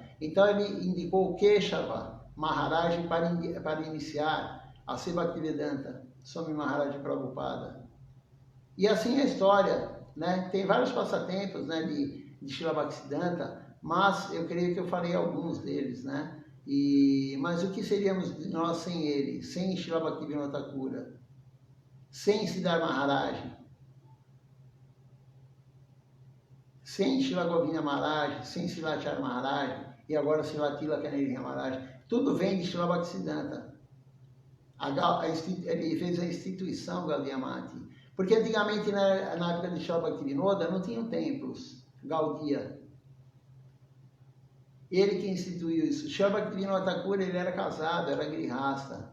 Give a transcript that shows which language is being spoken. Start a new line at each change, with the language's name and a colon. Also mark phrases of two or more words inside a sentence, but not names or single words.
Portuguese: Então ele indicou o Keshava Maharaj para iniciar a Bhaktivedanta Swami Maharaj Prabhupada. E assim é a história, né? Tem vários passatempos, né, de Srila Bhaktisiddhanta, mas eu creio que eu falei alguns deles, né? Mas o que seríamos de nós sem ele? Sem Srila Bhaktivinoda Thakura? Sem Siddhar Maharaj? Sem Srila Govinda Maharaj? Sem Srila Acharya Maharaj? E agora Srila Tilakanya Maharaj? Tudo vem de Srila Bhaktisiddhanta. Ele fez a instituição Gaudiya Mati. Porque antigamente, na época de Srila Bhaktivinoda, não tinham templos Gaudiya. Ele que instituiu isso. Srila Bhaktivinoda Thakura, ele era casado, era grihasta.